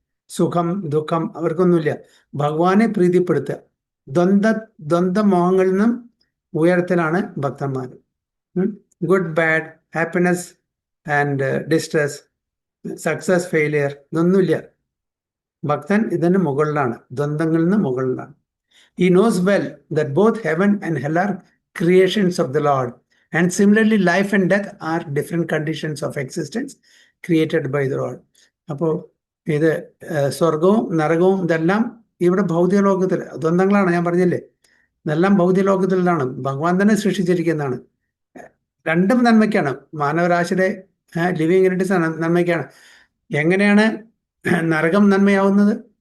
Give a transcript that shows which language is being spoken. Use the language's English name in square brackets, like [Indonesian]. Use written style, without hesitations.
[Malayalam] സുഖം ദുഃഖം അവർക്കൊന്നുമില്ല. ഭഗവാനെ പ്രീതിപ്പെടുത്തുക, ദ്വന്ദ്വമോഹങ്ങളിൽ നിന്നും ഉയരത്തിലാണ് ഭക്തന്മാർ. [English] good bad, happiness and distress, success failure, [Malayalam] ഇതൊന്നുമില്ല. ഭക്തൻ ഇതിന് മുകളിലാണ്, ദ്വന്ദ്ങ്ങളിൽ നിന്ന് മുകളിലാണ്. [English] He knows well that both heaven and hell are creations of the Lord, and similarly life and death are different conditions of existence created by the Lord. [Malayalam] അപ്പോൾ ഇത് സ്വർഗവും നരകവും ഇതെല്ലാം ഇവിടെ ഭൗതിക ലോകത്തിൽ ദ്വന്ദ്ങ്ങളാണ്. ഞാൻ പറഞ്ഞില്ലേ, ഇതെല്ലാം ഭൗതിക ലോകത്തിലാണ്, ഭഗവാൻ തന്നെ സൃഷ്ടിച്ചിരിക്കുന്നതാണ്. രണ്ടും നന്മയ്ക്കാണ്. മാനവരാശിയുടെ ലിവിങ് എൻറ്റിറ്റീസ് നന്മയ്ക്കാണ്. എങ്ങനെയാണ് നരകം നന്മയാവുന്നത്?